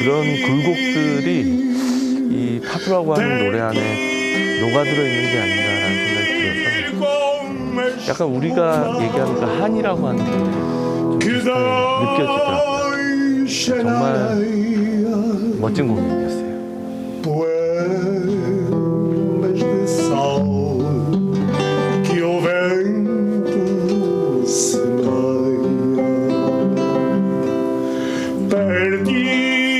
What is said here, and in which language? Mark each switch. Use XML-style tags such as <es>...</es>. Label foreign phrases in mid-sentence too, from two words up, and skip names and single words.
<ko>그런 굴곡들이 이 파두라고 하는 노래 안에 녹아들어 있는 게 아닌가라는 생각이 들어서 약간 우리가 얘기하는 그 한이라고 하는 게 좀 비슷하게 느껴지더라고요. 정말 멋진 공연이었어요.</ko> <pt>Poemas de sol que o vento semeia, perdi</pt>